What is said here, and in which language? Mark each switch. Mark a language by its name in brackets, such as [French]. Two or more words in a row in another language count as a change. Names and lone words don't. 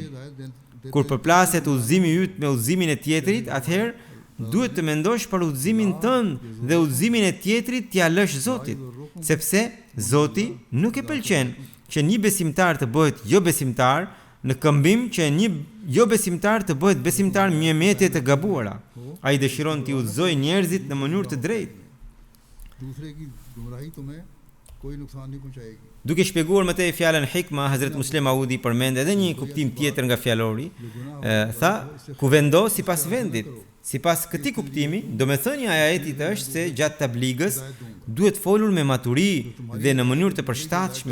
[Albanian] Kur përplaset udhëzimi yt me udhëzimin e tjetrit, atëherë duhet të mendosh për udhëzimin tënd dhe udhëzimin e tjetrit t'ia lësh Zotit, sepse Zoti nuk e pëlqen që një besimtar të bëhet jo besimtar në këmbim që një jo besimtar të bëhet besimtar me mjete të gabuara. ai dëshiron t'i udhëzojë njerëzit në mënyrë të drejtë. [Urdu] دوسرے کی گمراہی تمہیں کوئی نقصان نہیں پہنچائے گی. [Albanian] Duke shpjeguar më tej fjalën hikma, Hazrat Muslim Maudi përmend edhe një kuptim tjetër nga fjalori. Tha, ku vendos sipas vendit. Sipas këtij kuptimi, domethënia e ajetit është se gjatë tabligës duhet folur me maturi dhe në mënyrë të përshtatshme.